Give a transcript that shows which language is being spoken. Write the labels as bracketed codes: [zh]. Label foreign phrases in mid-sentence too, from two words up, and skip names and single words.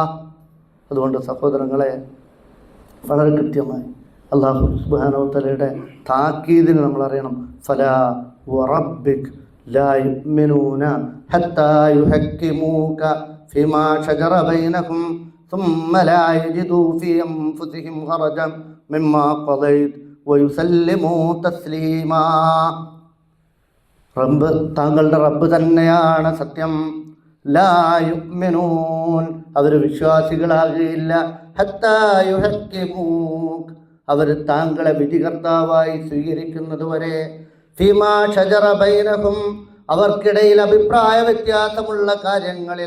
[ml] അതുകൊണ്ട് സഹോദരങ്ങളെ, വളരെ കൃത്യമായി അല്ലാഹു [ar] سبحانه وتعالى [ml] താക്കീദിന് നമ്മൾ അറിയണം. [ar] فلا وربك لا يؤمنون حتى يحكموك فيما شجر بينهم ثم لا يجدوا في أنفسهم حرجا مما قضيت ويسلموا تسليما. [ml] റബ്ബ്, താങ്കളുടെ റബ്ബ് തന്നെയാണ് സത്യം. [ar] لا يؤمنون, [ml] അവർ വിശ്വാസികളാകുകയില്ല. [ar] حتى يحكموك, [ml] അവർ താങ്കളെ വിധികർത്താവായി സ്വീകരിക്കുന്നത് വരെ. [ar] فيما شجر بينهم, [ml] അവർക്കിടയിൽ അഭിപ്രായ വ്യത്യാസമുള്ള കാര്യങ്ങളിൽ.